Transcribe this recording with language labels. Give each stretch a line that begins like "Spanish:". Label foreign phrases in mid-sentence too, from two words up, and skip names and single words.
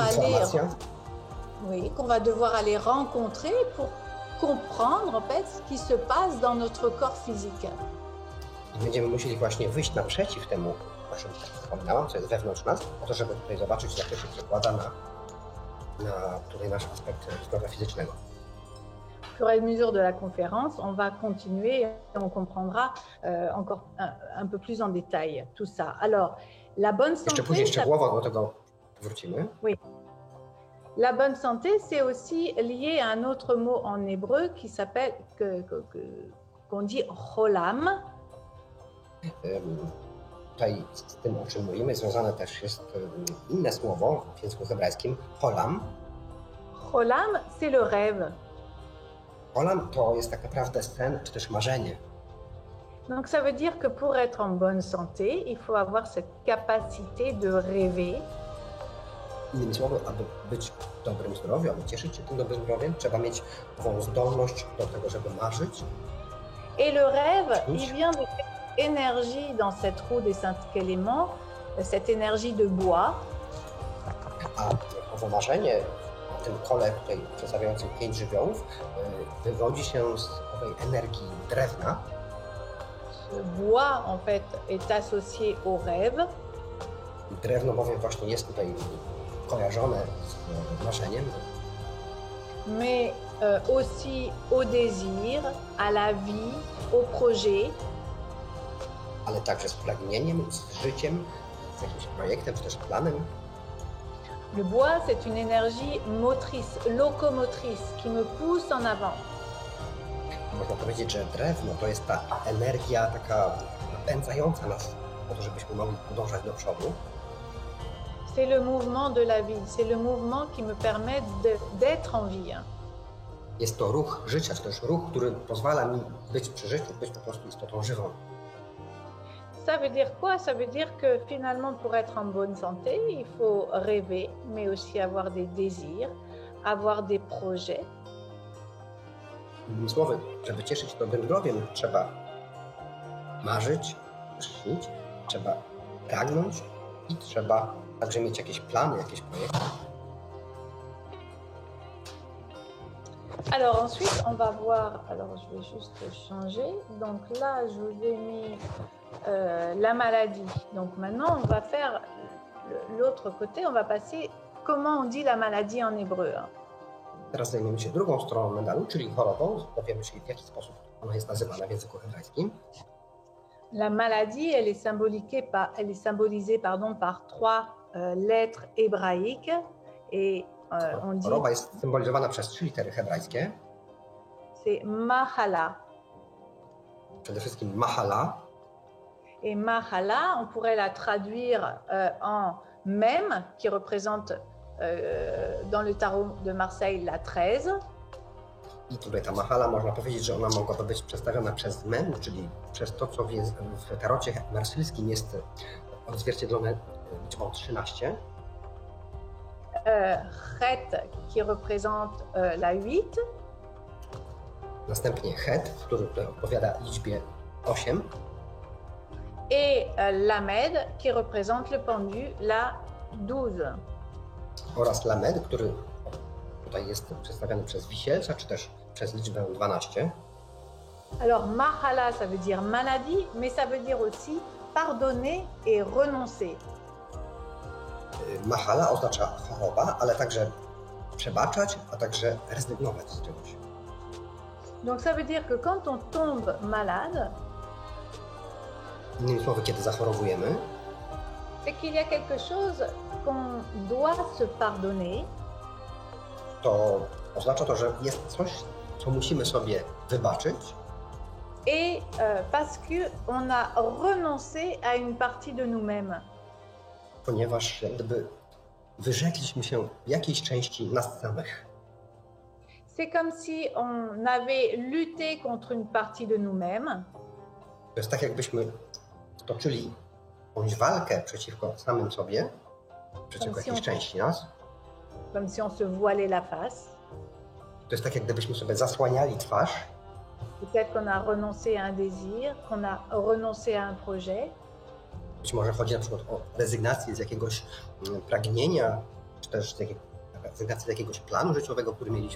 Polish: informacja,
French: qu'on va devoir aller rencontrer pour comprendre en fait ce qui se passe dans notre corps physique.
Polish: i będziemy musieli właśnie wyjść naprzeciw temu o czym wspominałam, co jest wewnątrz nas, po to, żeby tutaj zobaczyć, jak to się przekłada na tutaj nasz aspekt zdrowia fizycznego.
French: Au fur et à mesure de la conférence, on va continuer et on comprendra encore un peu plus en détail tout ça. Alors, la bonne santé...
Polish: Jeszcze później szczegółowo do tego wrócimy.
French: Oui. La bonne santé, c'est aussi lié à un autre mot en hébreu qui s'appelle, qu'on dit cholam.
Polish: Tutaj z tym, o czym mówimy, związane też jest inne słowo w języku hebrajskim, cholam.
French: Cholam, c'est le rêve.
Polish: Cholam to jest tak naprawdę sen, czy też marzenie.
French: Donc ça veut dire que pour être en bonne santé, il faut avoir cette capacité de rêver.
Polish: Innymi słowy, aby być w dobrym zdrowiu, aby cieszyć się tym dobrym zdrowiem, trzeba mieć tą zdolność do tego, żeby marzyć.
French: Et le rêve, il vient de cette énergie dans cette roue des 5 éléments, cette énergie de bois.
Polish: A owo marzenie w tym kole tutaj przedstawiającym 5 żywiołów wywodzi się z owej energii drewna.
French: Ce bois, en fait, est associé au rêve.
Polish: Drewno bowiem właśnie jest tutaj kojarzone z marzeniem.
French: Mais aussi au désir, à la vie, au projet.
Polish: Ale także z pragnieniem, z życiem, z jakimś projektem, czy też planem.
French: Le bois, c'est une énergie motrice, locomotrice, qui me pousse en avant.
Polish: Można powiedzieć, że drewno to jest ta energia taka napędzająca nas po to, żebyśmy mogli podążać do przodu.
French: C'est le mouvement de la vie, c'est le mouvement qui me permet d'être en vie.
Polish: Jest to ruch życia, czy też ruch, który pozwala mi być przy życiu, być po prostu istotą żywą.
French: Ça veut dire quoi? Ça veut dire que finalement, pour être en bonne santé, il faut rêver, mais aussi avoir des désirs, avoir des projets.
Polish: Innymi słowy, żeby cieszyć się dobrym zdrowiem, trzeba marzyć, śnić, trzeba pragnąć i trzeba także mieć jakieś plany, jakieś projekty.
French: Alors ensuite, on va voir, alors je vais juste changer. Donc là, je vous ai mis la maladie. Donc maintenant, on va faire l'autre côté, on va passer comment on dit la maladie en hébreu.
Polish: Teraz zajmiemy się drugą stroną medalu, czyli chorobą. Dowiemy się, w jaki sposób ona jest nazywana w języku hebrajskim.
French: La maladie, elle est symbolisée par 3 lettres hébraïques et on dit...
Polish: Choroba jest symbolizowana przez 3 litery hebrajskie.
French: C'est mahala.
Polish: Przede wszystkim mahala.
French: Et mahala, on pourrait la traduire en mem, qui représente dans le tarot de Marseille la 13.
Polish: I tutaj ta mahala, można powiedzieć, że ona mogłaby być przedstawiona przez mem, czyli przez to, co w tarocie marsylskim jest odzwierciedlone liczbą 13.
French: Het, qui représente la 8.
Polish: Następnie het, który tutaj odpowiada liczbie 8.
French: Et lamed, qui représente le pendu, la 12.
Polish: Oraz lamed, który tutaj jest przedstawiany przez wisielca, czy też przez liczbę 12.
French: Alors, mahala, ça veut dire maladie, mais ça veut dire aussi pardonner et renoncer.
Polish: Mahala oznacza choroba, ale także przebaczać, a także rezygnować z czegoś.
French: Donc, ça veut dire que quand on tombe malade,
Polish: Innymi słowy, kiedy zachorowujemy,
French: c'est qu'il y a quelque chose qu'on doit se pardonner.
Polish: To oznacza to, że jest coś, co musimy sobie wybaczyć.
French: Et parce qu'on a renoncé à une partie de nous-mêmes.
Polish: Ponieważ jak gdyby wyrzekliśmy się jakiejś części nas samych.
French: C'est comme si on avait lutté contre une partie de nous-mêmes.
Polish: To jest tak, jakbyśmy toczyli jakąś walkę przeciwko samym sobie, przeciwko jakiejś części nas.
French: Comme si on se voilait la face.
Polish: To jest tak, jak gdybyśmy sobie zasłaniali twarz.
French: Peut-être qu'on a renoncé à un désir, qu'on a renoncé à un projet.
Polish: Być może chodzi na przykład o rezygnację z jakiegoś pragnienia, czy też rezygnację z jakiegoś planu życiowego, który mieliśmy.